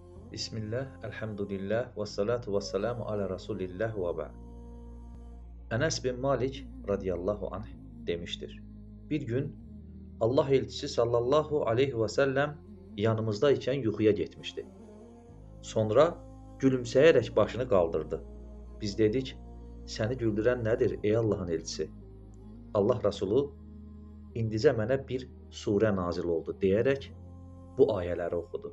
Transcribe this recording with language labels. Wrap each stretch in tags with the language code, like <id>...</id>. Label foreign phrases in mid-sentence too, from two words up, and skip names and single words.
<ar>بسم الله، الحمد لله، والصلاة والسلام على رسول الله وبعد.</ar> <tr>Enes bin Malik</tr> <ar>رضي الله عنه</ar> <tr>demiştir. Bir gün Allah elçisi</tr> <ar>صلى الله عليه وسلم</ar> <tr>yanımızdayken yuxuya getmişdi. Sonra gülümseyerek başını kaldırdı.</tr> <az>Biz dedik, səni güldürən nədir ey Allahın elçisi? Allah Resulü indicə mənə bir surə nazil oldu deyərək bu ayələri oxudu.</az>